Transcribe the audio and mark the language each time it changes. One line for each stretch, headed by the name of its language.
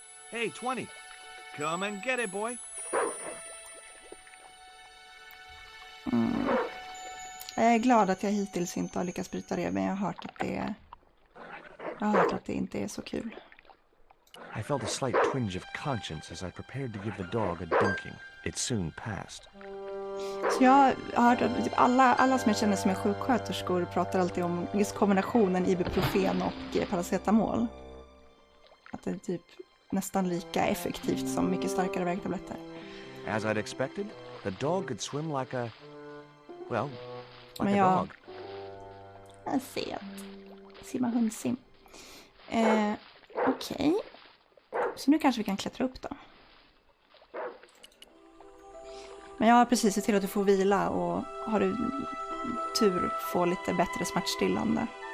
English: Hey, 20. Come and get it, boy.
Swedish: Jag är glad att jag hittills inte har lyckats bryta det, men jag har hört att det inte är så kul.
English: I felt a slight twinge of conscience as I prepared to give the dog a dunking. It soon passed.
Swedish: Så jag har hört att typ alla som jag känner som är sjuksköterskor pratar alltid om just kombinationen ibuprofen och paracetamol. Att det är typ nästan lika effektivt som mycket starkare värktabletter.
English: As I'd expected, the dog could swim like a... well, like
Swedish: men
English: a dog.
Swedish: Jag ser att simma hundsim. Okej. Så nu kanske vi kan klättra upp då. Men jag har precis sett till att du får vila och har du tur få lite bättre smärtstillande.